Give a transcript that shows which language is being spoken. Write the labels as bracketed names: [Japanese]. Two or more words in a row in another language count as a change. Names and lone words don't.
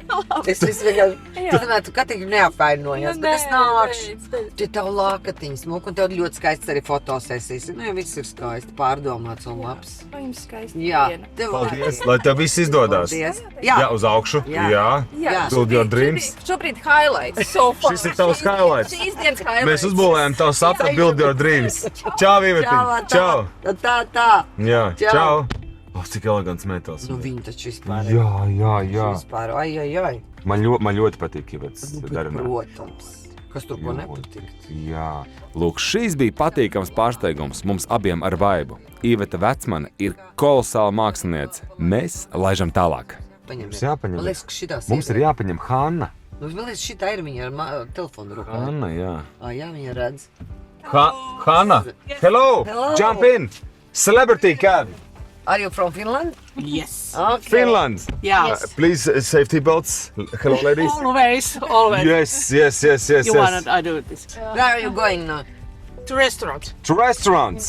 [Latvian] Es vienkārši, tu katīgi neapvainojies, bet es nākšu. Tie tev lākatiņas smuk, un tev ļoti skaists arī fotosesijas. Viss ir skaisti, pārdomāts un labs. Vai jums skaisti? Jā. Paldies, lai tev viss izdodas. Jā, uz augšu. Jā. [English] Build your dreams. [Latvian] Šobrīd highlights. Šis ir tavs highlights. Šīs dienas highlights. Mēs uzbūvējam tavu sapni [English] Build your dreams. [Latvian] Čau, Ivetiņ. Čau. Tā. Jā, čau. Cik elegants metāls. Viņi taču vispār. Jā. Vispār, ai. Man ļoti patīk Ivetas darinājumu. Protams. Kas tur ko nepatikt? Jā. Lūk, šīs bija patīkams pārsteigums mums abiem ar Vaibu. Iveta Vecmane ir kolosāla māksliniece. Mēs laižam tālāk. Mums jāpaņem. Man liekas, ka šitās Mums ir jāpaņem Hanna. Man liekas, šitā ir viņa ar telefonu rokā. Hanna, jā. Jā, viņa redz. Hanna, [English] hello, jump in. Celebrity cab. Are you from Finland? Yes. Okay. Finland. Yeah. Please, safety belts. Hello, ladies. Always. Yes. You want I do this. Where are you going now? To restaurant. To restaurants?